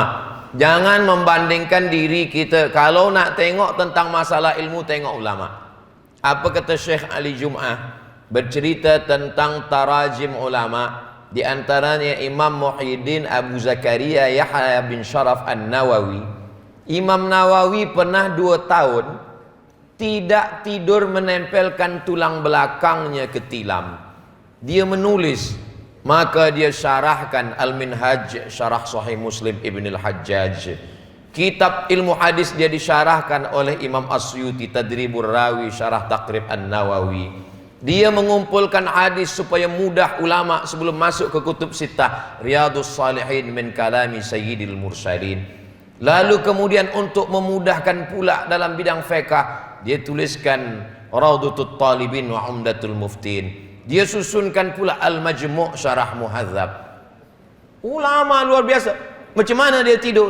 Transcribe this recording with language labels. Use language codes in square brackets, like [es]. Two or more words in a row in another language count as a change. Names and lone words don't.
[ms] Jangan membandingkan diri kita. Kalau nak tengok tentang masalah ilmu, tengok ulama. Apa kata Syekh Ali Jum'ah? Bercerita tentang tarajim ulama, di antaranya Imam Muhyiddin Abu Zakaria Yahya bin Sharaf An-Nawawi. Imam Nawawi pernah 2 tahun tidak tidur menempelkan tulang belakangnya ke tilam. Dia menulis, maka dia syarahkan Al-Minhaj Syarah Sahih Muslim Ibn Al-Hajjaj. Kitab ilmu hadis dia disyarahkan oleh Imam Asyuti, Tadribur Rawi Syarah Taqrib An-Nawawi. Dia mengumpulkan hadis supaya mudah ulama sebelum masuk ke [ar] kutub sittah, [ms] Riyadhus Salihin min kalami Sayyidil Mursalin. Lalu kemudian untuk memudahkan pula dalam bidang fiqh, dia tuliskan Raudhatut Talibin wa Umdatul Muftin. Dia susunkan pula Al-Majmu' Syarah Muhadzab. Ulama luar biasa. Macam mana dia tidur?